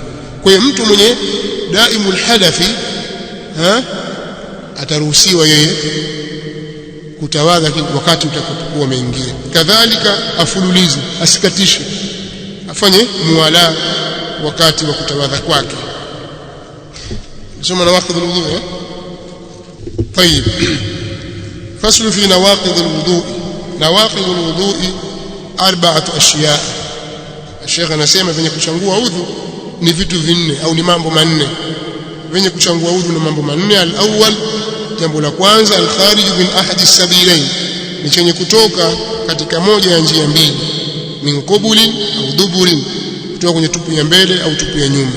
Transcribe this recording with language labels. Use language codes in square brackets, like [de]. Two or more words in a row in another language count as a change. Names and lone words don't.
[sw] Kwa hiyo mtu mwenye [ar] دائم الحدث [sw] ataruhusiwa yeye kutawadha wakati utakapokuwa umeingia. Kadhalika afululize, asikatishe, afanye muwala wakati wa kutawadha kwake. Soma [ar] نواقض الوضوء. طيب فصل في نواقض الوضوء. نواقض الوضوء 4 أشياء. [sw] الشيخ anasema venye kuchangua udhu ni vitu 4 au ni mambo 4. Venye kuchangua udhu ni mambo 4. Al-awwal, jambo la kwanza, [ar] الخارج من أحد السبيلين, [sw] ni chenye kutoka katika moja ya njia mbili, [ar] من قبل أو دبر, [sw] kutoka kwenye tupu ya mbele au tupu ya nyuma.